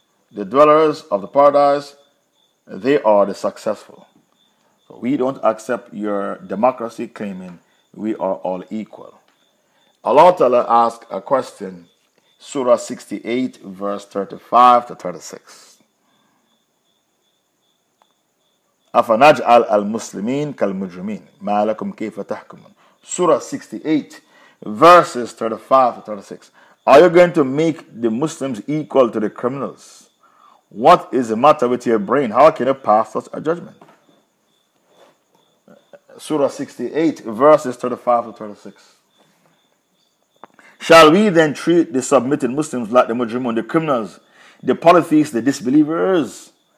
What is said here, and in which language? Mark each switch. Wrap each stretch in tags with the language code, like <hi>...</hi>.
<en>The dwellers of the paradise, they are the successful. So we don't accept your democracy claiming we are all equal. Allah Ta'ala asked a question, Surah 68, verse 35 to 36.</en> <ar>أَفَنَجْعَلْ الْمُسْلِمِينَ كَالْمُجْرِمِينَ مَا لَكُمْ كَيْفَ تَحْكُمُونَ</ar> <en>Surah 68, verses 35 to 36. Are you going to make the Muslims equal to the criminals? What is the matter with your brain? How can you pass such a judgment? Surah 68, verses 35 to 36. Shall we then treat the submitted Muslims like the Mujrimun, the criminals, the polytheists, the disbelievers?</en>